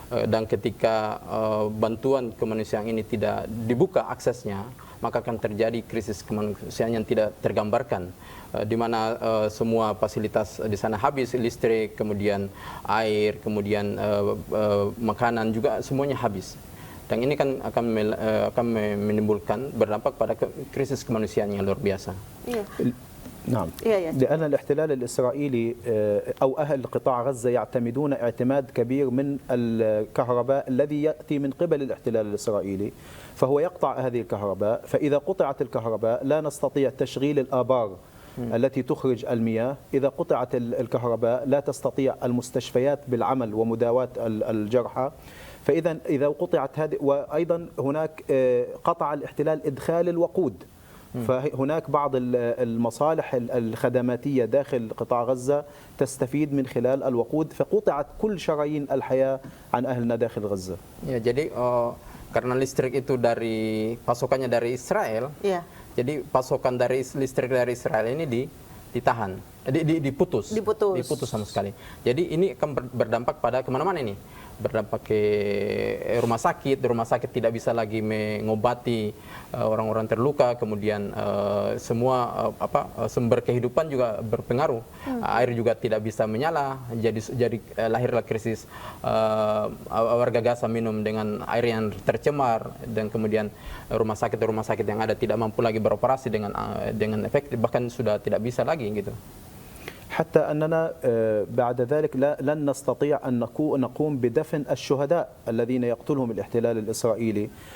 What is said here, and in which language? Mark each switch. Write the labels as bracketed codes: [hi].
[id] Dan ketika bantuan kemanusiaan ini tidak dibuka aksesnya, maka akan terjadi krisis kemanusiaan yang tidak tergambarkan, di mana semua fasilitas di sana habis, listrik, kemudian air, kemudian makanan juga semuanya habis. Dan ini kan akan menimbulkan berdampak pada krisis kemanusiaan yang luar biasa. [ar] نعم. لأن الاحتلال الإسرائيلي أو أهل قطاع غزة يعتمدون اعتماد كبير من الكهرباء الذي يأتي من قبل الاحتلال الإسرائيلي، فهو يقطع هذه الكهرباء، فإذا قطعت الكهرباء لا نستطيع تشغيل الآبار التي تخرج المياه. إذا قطعت الكهرباء لا تستطيع المستشفيات بالعمل ومداواة الجرحى. فإذا قطعت هذه، وأيضا هناك قطع الاحتلال إدخال الوقود، فهناك بعض المصالح الخدماتية داخل قطاع غزة تستفيد من خلال الوقود، فقطعت كل شرايين الحياة عن أهلنا داخل غزة. [id] Ya, jadi karena listrik itu pasokannya dari Israel, jadi pasokan dari listrik dari Israel ini ditahan, diputus sama sekali. Jadi ini akan berdampak pada kemana-mana ini. Berdampak ke rumah sakit tidak bisa lagi mengobati orang-orang terluka, kemudian semua sumber kehidupan juga berpengaruh. Air juga tidak bisa menyala, jadi lahirlah krisis warga Gaza minum dengan air yang tercemar, dan kemudian rumah sakit yang ada tidak mampu lagi beroperasi dengan efektif, bahkan sudah tidak bisa lagi gitu. [ar] حتى أننا بعد ذلك لن نستطيع أن نقوم بدفن الشهداء الذين يقتلهم الاحتلال الإسرائيلي.